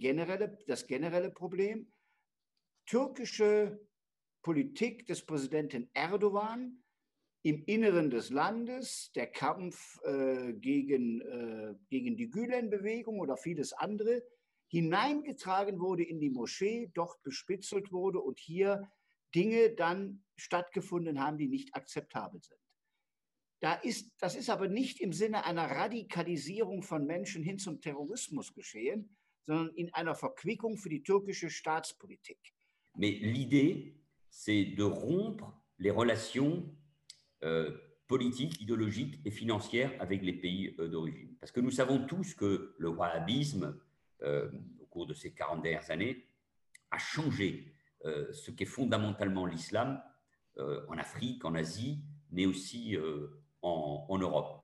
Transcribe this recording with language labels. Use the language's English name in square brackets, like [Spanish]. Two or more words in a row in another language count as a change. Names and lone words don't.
[German] das generelle Problem, türkische Politik des Präsidenten Erdogan im Inneren des Landes, der Kampf gegen die Gülen-Bewegung oder vieles andere, hineingetragen wurde in die Moschee, dort bespitzelt wurde und hier Dinge dann stattgefunden haben, die nicht akzeptabel sind. Das ist aber nicht im Sinne einer Radikalisierung von Menschen hin zum Terrorismus geschehen, sondern in einer Verquickung für die türkische Staatspolitik. [French] Mais l'idée, c'est de rompre les relations politiques, idéologiques et financières avec les pays d'origine. Parce que nous savons tous que le wahhabisme, au cours de ces 40 dernières années, a changé ce qu'est fondamentalement l'islam en Afrique, en Asie, mais aussi en Europe.